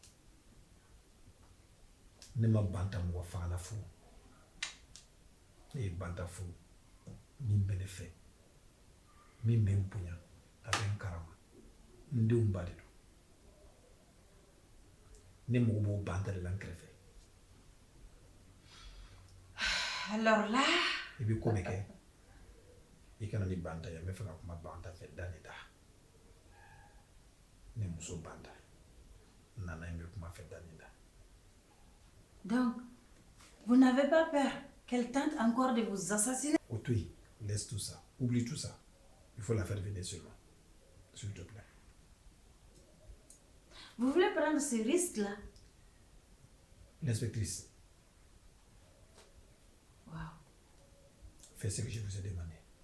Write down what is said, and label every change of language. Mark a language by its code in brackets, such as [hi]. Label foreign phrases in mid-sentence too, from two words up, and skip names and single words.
[bm] Ne ma Banta mɔgɔ fagala furu. Ne ye Banta furu min bɛ ne fɛ, min bɛ n bonya, a bɛ n karama. N denw ba de don. Ne mago b'o Banta de la n kɛrɛfɛ. [fr] Alors là... [bm] I bɛ ko bɛɛ kɛ. I kana ni Banta ye, n bɛ fɛ ka kuma Banta fɛ da ni da. Ne muso Banta. N nana n bɛ kuma fɛ da ni da. [fr] Donc, vous n'avez pas peur qu'elle tente encore de vous assassiner? [bm] O to yen, [fr] laisse tout ça. Oublie tout ça. Il faut la faire venir seulement. S'il te plaît. Vous voulez prendre ce risque-là? L'inspectrice, Waouh. fais ce que je vous ai demandé.